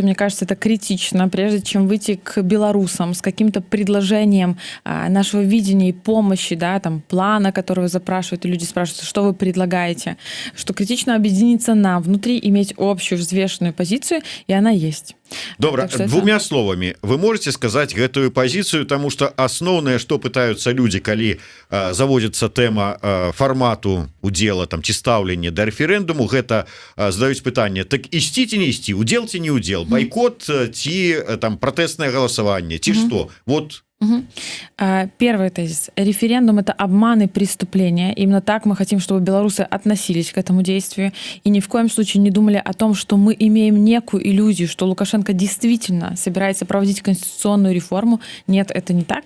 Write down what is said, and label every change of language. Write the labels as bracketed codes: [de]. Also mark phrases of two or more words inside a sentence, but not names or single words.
[ru] Мне кажется, это критично, прежде чем выйти к белорусам с каким-то предложением нашего видения и помощи, да, там, плана, которого запрашивают, и люди спрашивают, что вы предлагаете, что критично объединиться нам внутри, иметь общую взвешенную позицию, и она есть. Добра, двумя словами вы можете сказать гэтую позицию, потому что основное, что пытаются люди, [be] калі заводится тэма формату удзела там ці стаўлення да рэферэндуму, гэта задаюць пытанне: так ісці ці не ісці, удзел ці не удзел, байкот ці там пратэснае галасаванне ці што? [ru] Вот. Первый тезис. Референдум — это обман и преступление. Именно так мы хотим, чтобы белорусы относились к этому действию и ни в коем случае не думали о том, что мы имеем некую иллюзию, что Лукашенко действительно собирается проводить конституционную реформу. Нет, это не так.